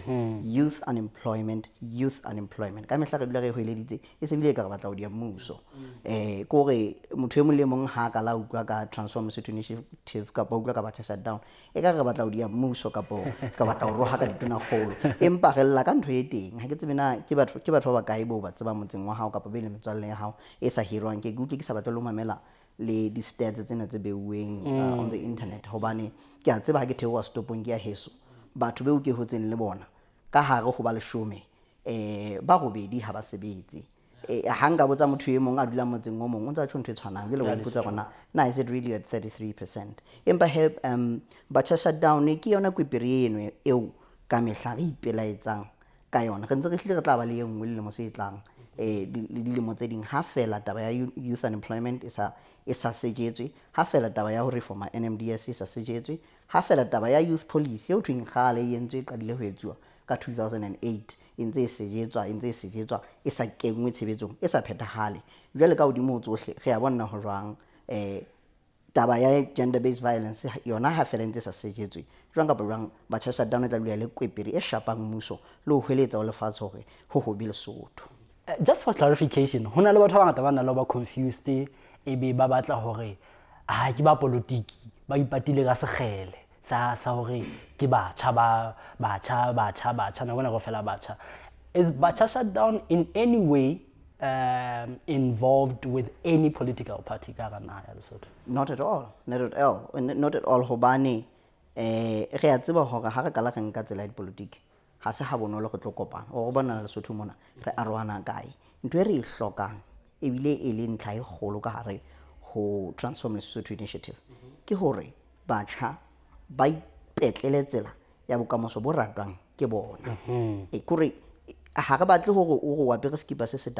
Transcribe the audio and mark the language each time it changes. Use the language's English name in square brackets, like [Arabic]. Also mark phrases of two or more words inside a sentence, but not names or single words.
[English] Youth unemployment [Southern Sotho] ka mehla re dula re hweleditse e se bile ka re batla ho dia mmuso kore motho e mong le mong ha ka la utlwa ka Transform Lesotho Initiative ka utlwa ka BachaShutdown e ka re batla ho dia mmuso ka batla ho roha ka ditona kgolo empa re lla ka ntho e teng ha ke tsebe na ke batho ba kae bo ba tseba motseng wa hao kapa be le metswalle ya hao e sa hirwang ke utlwe ke sa batla lo mamela le di stats tsena tse beuweng [English] on the internet [Southern Sotho] hobane ke a tseba ha ke theoha stopong ke ya heso batho beo ke hotseng le bona ka hare ho ba leshome ba robedi ha ba sebetse ha nka botsa motho e mong a dula motseng o mong o ntse a tshwantse e tshwanang jwale o ipotsa gona na [English] is it really at 33%. [Southern Sotho] Empa BachaShutdown ke yona kwepiri eno eo ka mehla re ipelaetsang ka yona re ntse re hlile re tla ba le engwe le mo se tlang dilemo tse ding ha fela taba ya [English] youth unemployment [Southern Sotho] e sa sejetswe ha fela taba ya ho reforma NMDS e sa sejetswe ha fela taba ya [English] youth policy [Southern Sotho] eo thweng kgale e entswe qadile ho etsuwa ka 2008 ntse e sejetswa e sa kengwe tshebetsong e sa phethahale jwale ka hodimo tsohle re a bona ho jwang taba ya [English] gender based violence [Southern Sotho] yona ha fela ntse sa sejetswe jwang kapa jwang BachaShutdown e tla dula le kwepiri e shapang mmuso le ho hweletsa o lefatshe hore ho hobe Lesotho. [English] Just for clarification, [Southern Sotho] hona le batho ba ngata ba nna le ba confused e be ba batla hore ke ba politiki ba ipatile ka sekgele sa hore ke batjha na bona go fela batjha. [English] Is BachaShutdown in any way involved with any political party [Southern Sotho] ka ga naha ya Lesotho? [English] Not at all [Southern Sotho] hobane re a tseba hore ha re kala re nka tsela ya politiki ha se ha bonolo go tlo kopana o bona Lesotho mona re arohana kae ntwe re hlokang ebile e le ntlha e kgolo ka hare ho Transform Lesotho Initiative ke hore batjha ba ipetlele tsela ya bokamoso bo ratwang ke bona kore ha re batle hore o go apere skipa se se